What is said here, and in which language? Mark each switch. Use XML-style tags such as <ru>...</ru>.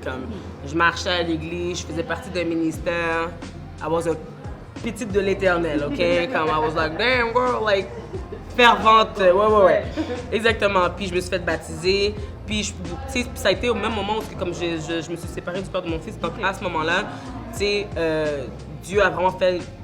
<fr>Comme je marchais à l'église, je faisais partie d'un ministère.</fr> <en>I was a</en> <fr>petite de l'éternel,</fr> <en>OK?</en> <fr>Comme</fr> <en>I was like, damn girl, like,</en> <fr>fervente. Ouais. Exactement. Puis je me suis fait baptiser. Puis, tu sais, ça a été au même moment où comme je me suis séparée du père de mon fils. Donc à ce moment-là, tu sais, Dieu a vraiment fait...</fr>